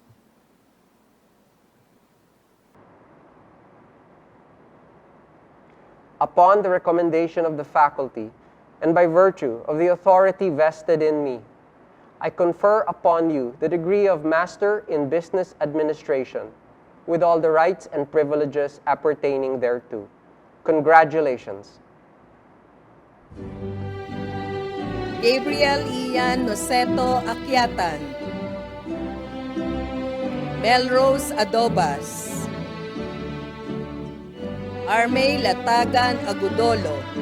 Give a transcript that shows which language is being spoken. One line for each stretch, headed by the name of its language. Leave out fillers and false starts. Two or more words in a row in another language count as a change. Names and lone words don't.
English: Upon the recommendation of the faculty, and by virtue of the authority vested in me, I confer upon you the degree of Master in Business Administration, with all the rights and privileges appertaining thereto. Congratulations. Gabriel Ian Noceto Akyatan, Melrose Adobas, Armey Latagan Agudolo,